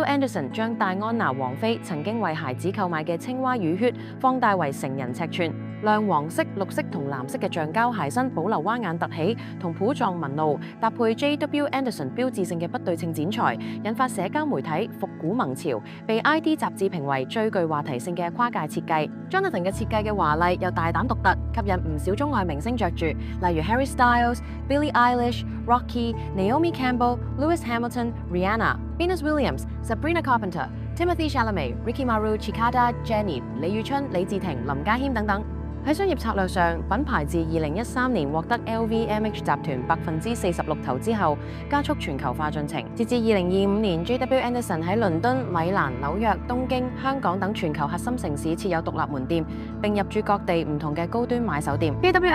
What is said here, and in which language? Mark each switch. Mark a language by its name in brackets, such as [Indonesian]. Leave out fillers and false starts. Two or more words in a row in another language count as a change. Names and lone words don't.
[Cantonese] Anderson 將戴安娜王妃曾經為孩子購買嘅青蛙乳靴放大為成人尺寸，亮黃色、綠色同藍色嘅橡膠鞋身保留蛙眼凸起同譜狀紋路，搭配 J.W. Anderson 標誌性嘅不對稱剪裁，引發社交媒體復古萌潮，被 ID 雜誌評為最具話題性嘅跨界設計。Jonathan 嘅設計嘅華麗又大膽獨特，吸引唔少中外明星着住，例如 Harry Styles、Billie Eilish、Rocky、Naomi Campbell、Lewis Hamilton、Rihanna、Venus Williams、Sabrina Carpenter、Timothy Chalamet、Ricky Maru、Chikada、Jennie、李宇春、李治廷、林家謙等等。喺商業策略上，品牌自2013年獲得 LVMH 集團46%投資後，加速全球化進程。截至2025年 ，J.W. Anderson 喺倫敦、米蘭、紐約、東京、香港等全球核心城市設有獨立門店，並入駐各地唔同嘅高端買手店。J.W.